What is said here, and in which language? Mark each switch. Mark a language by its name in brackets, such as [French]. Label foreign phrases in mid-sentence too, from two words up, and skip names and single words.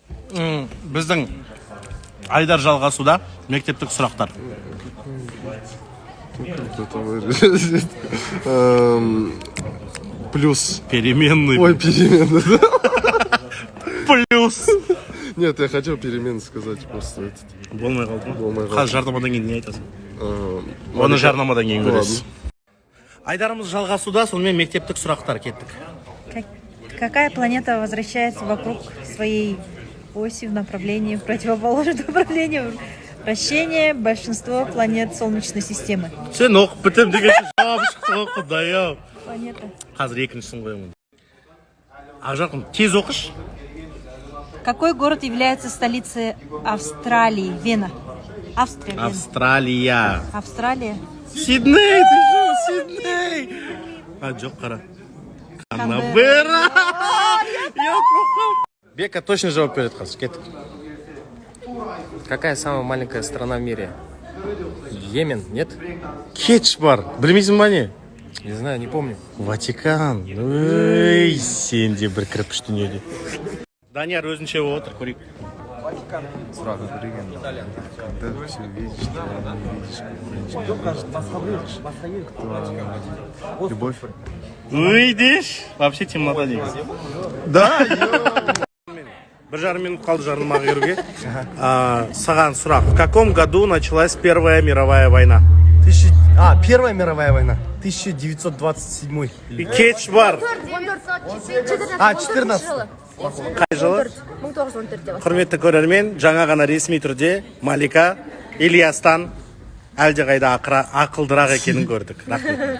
[Kazakh] Біздің Айдар жалғасуда мектептік сұрақтар. Плюс. [Russian] Переменный. Ой, переменный, да? Плюс. Нет, я хотел перемены сказать просто. [Kazakh] Болмай қалды ма? Болмай қалды. Қазір жарнамадан кейін не айтасың? Оны жарнамадан кейін көресіз. Айдарымыз жалғасуда, сонымен мектептік сұрақтар кеттік. [Russian] Какая планета возвращается вокруг своей оси в направлении, в противоположном направлении вращения большинство планет Солнечной системы? [Kazakh] Сен оқып бітім дегенше жауап шықты ғой, құдай-ау. Планета. Қазір екіншісін қоямын. Ақжарқын, тез оқыш. [Russian] Какой город является столицей Австралии? Вена. Австрия. Вена. Австралия. Австралия. Сидней, ты что, [Kazakh] Сидней? Жоқ, қара. Канберра. Бека точно жауап береді қазір, кеттік. [Russian] Какая самая маленькая страна в мире? Йемен, нет? [Kazakh] Кетч бар, білмейсің ба не? [Russian] Не знаю, не помню. Ватикан. [Kazakh] Ой, сен де бір кірпіш дүниеде. Данияр өзінше отыр, көрейік. [Russian] Сразу перемен. Когда все видишь, ты не видишь. Любовь. Ой, деш, вообще темнота негізі. [Kazakh] Да, бір жарым минут қалды жарнамаға кіруге. Саған сұрақ. [Russian] В каком году началась Первая мировая война? Первая мировая война. 1927. [Kazakh] Кетч бар. 14. Қай жылы? 1914 деп. Құрметті көрермен, жаңа ғана ресми түрде Малика Ильястан әлдеқайда ақылдырақ екенін көрдік. Рахмет.